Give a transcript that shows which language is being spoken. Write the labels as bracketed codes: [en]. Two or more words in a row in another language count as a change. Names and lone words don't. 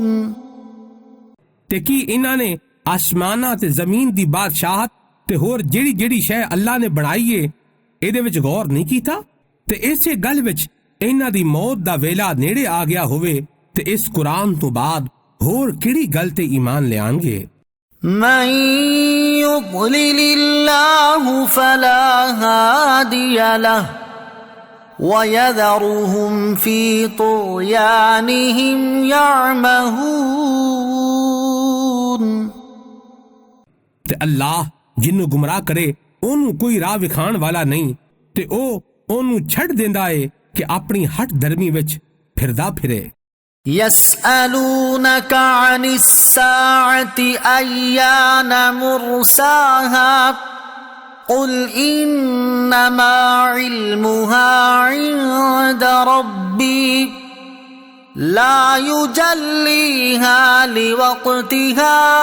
[pa] ਤੇ ਕੀ ਇਹਨਾਂ ਨੇ ਆਸਮਾਨਾਂ ਤੇ ਜ਼ਮੀਨ ਦੀ ਬਾਦਸ਼ਾਹਤ ਤੇ ਹੋਰ ਜਿਹੜੀ ਜਿਹੜੀ ਸ਼ੈ ਅੱਲਾਹ ਨੇ ਬਣਾਈ ਏ ਇਹਦੇ ਵਿੱਚ ਗੌਰ ਨਹੀਂ ਕੀਤਾ? ਤੇ ਇਸੇ ਗੱਲ ਵਿੱਚ ਇਹਨਾਂ ਦੀ ਮੌਤ ਦਾ ਵੇਲਾ ਨੇੜੇ ਆ ਗਿਆ ਹੋਵੇ ਤੇ ਇਸ ਕੁਰਾਨ ਤੋਂ ਬਾਅਦ ਹੋਰ ਕਿਹੜੀ ਗੱਲ ਤੇ ਈਮਾਨ ਲਿਆਣਗੇ? [ar] من يضلل الله فلا هادي له ويذرهم في طغيانهم يعمهون। [pa] ਤੇ ਅੱਲਾਹ ਜਿਹਨੂੰ ਗੁੰਮਰਾਹ ਕਰੇ ਉਹਨੂੰ ਕੋਈ ਰਾਹ ਵਿਖਾਣ ਵਾਲਾ ਨਹੀਂ ਤੇ ਉਹ ਉਹਨੂੰ ਛੱਡ ਦਿੰਦਾ ਏ ਕਿ ਆਪਣੀ ਹੱਟ ਧਰਮੀ ਵਿੱਚ ਫਿਰਦਾ ਫਿਰੇ। [ar] يسألونك عن الساعة أيان مرساها قل إنما علمها عند ربي لا يجليها لوقتها